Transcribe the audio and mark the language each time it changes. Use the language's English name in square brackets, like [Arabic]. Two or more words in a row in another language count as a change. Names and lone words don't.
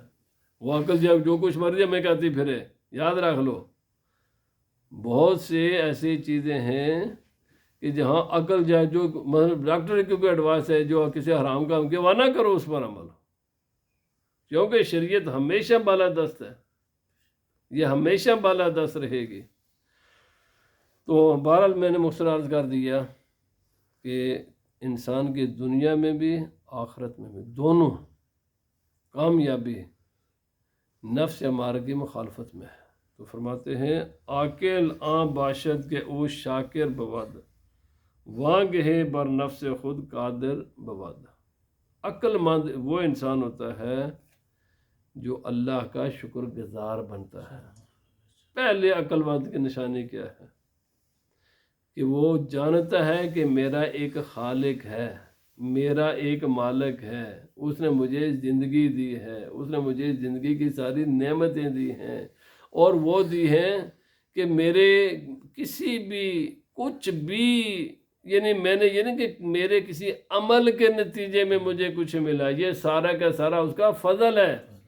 [Urdu] وہ عقل جب جو کچھ مرضی میں کہتی پھرے، یاد رکھ لو بہت سے ایسی چیزیں ہیں کہ جہاں عقل جائے، جو مطلب ڈاکٹر کی کوئی ایڈوائس ہے جو کسی حرام کام کے، وہ نہ کرو، اس پر عمل، کیونکہ شریعت ہمیشہ بالادست ہے، یہ ہمیشہ بالادست رہے گی۔ تو بہرحال میں نے مختصر عرض کر دیا کہ انسان کی دنیا میں بھی آخرت میں بھی دونوں کامیابی نفس امارہ کی مخالفت میں ہے۔ تو فرماتے ہیں [Persian] عاقل باشد کے او شاکر بود، وانگہ بر نفس خود قادر بود۔ [Urdu] عقل مند وہ انسان ہوتا ہے جو اللہ کا شکر گزار بنتا ہے۔ پہلے عقل مند کی نشانی کیا ہے؟ کہ وہ جانتا ہے کہ میرا ایک خالق ہے، میرا ایک مالک ہے، اس نے مجھے زندگی دی ہے، اس نے مجھے زندگی کی ساری نعمتیں دی ہیں، اور وہ دی ہیں کہ میرے کسی بھی کچھ بھی، یعنی میں نے یہ نہیں کہ میرے کسی عمل کے نتیجے میں مجھے کچھ ملا، یہ سارا کا سارا اس کا فضل ہے۔